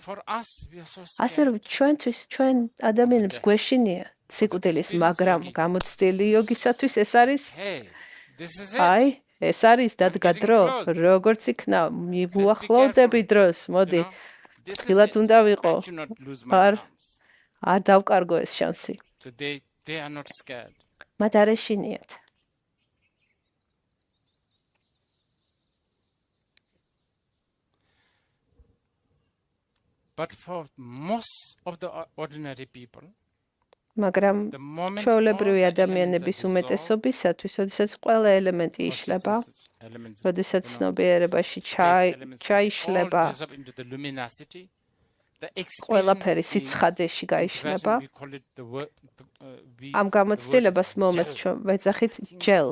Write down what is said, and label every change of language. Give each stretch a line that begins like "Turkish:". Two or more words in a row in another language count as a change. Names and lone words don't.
Georgian: ასე რომ ჩვენ ადამიანებს გვეშინია სიკვდილის, მაგრამ გამოცდილი იოგისათვის ეს არის აი ეს არის დადგა დრო, როგორც იქნა, მივუახლოვდები დროს, მოდი, ხილად უნდა ვიყო, არ დავკარგო ეს შანსი. მათ არ ეშინიათ.
English: But for most of the ordinary people,
Georgian: მაგრამ ჩვეულებრივი ადამიანების უმეტესობისათვის, როდესაც ყველა ელემენტი იშლება, როდესაც ცნობიერებაში ჩაიშლება, ყველაფერი სიცხადეში გაიშლება, ამ გამოცდილებას მომეს ჩვენ ვეძახით ჯელ.